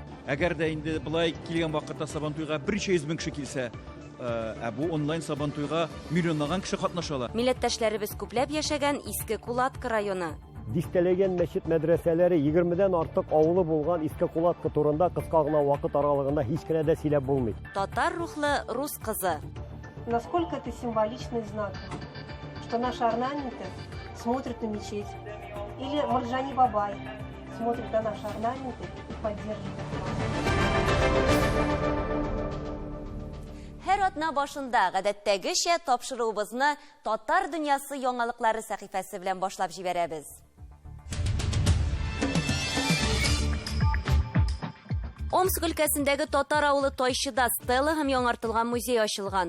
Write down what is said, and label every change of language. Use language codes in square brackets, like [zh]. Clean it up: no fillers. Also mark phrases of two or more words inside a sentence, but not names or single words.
[tt] Әгәр дә инде булай килгән вакытта сабантуйга 100 мең кеше килсә, бу онлайн сабантуйга миллионлаган кеше катнашалар. Милләттәшләребез күпләп яшәгән Иске Кулатка районы. Дистәләгән мәчет мәдрәсәләре 20дән артык авылы булган Иске Кулатка турында кыска гына вакыт аралыгында һич кенә дә сөйләп булмый. Татар рухлы рус кызы. [ru] Насколько это символичный знак, что наши орнаменты смотрят на мечеть. Или Марджани Бабай смотрит на наши орнаменты и поддерживает нас. [tt] Һәр атна башында гадәттәгечә тапшыруыбызны Татар дөньясы яңалыклары сәхифәсе белән башлап җибәрәбез. Омск өлкәсендәге татар авылы Тайчыда стела һәм яңартылган музей ачылган.